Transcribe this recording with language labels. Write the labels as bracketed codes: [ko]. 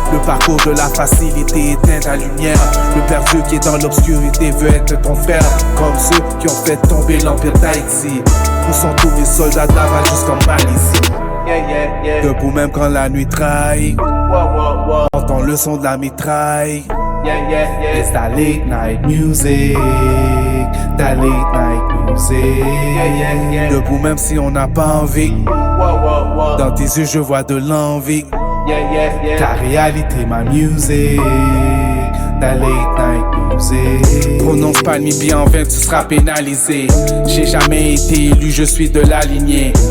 [fr] Le parcours de la facilité éteint ta lumière. Le perdu qui est dans l'obscurité veut être ton frère. Comme ceux qui ont fait tomber l'empire d'Haïti. Où sont tous mes soldats d'aval jusqu'en Malaisie. Debout même quand la nuit trahit. Entends le son de la mitraille. [en] It's that late night music. That late night music. [fr] Debout même si on n'a pas envie. Dans tes yeux je vois de l'envie. Ta réalité, ma music. [en] That late night music. [fr] Prononce pas le mi bien en vain, tu seras pénalisé. J'ai jamais été élu, je suis de la lignée.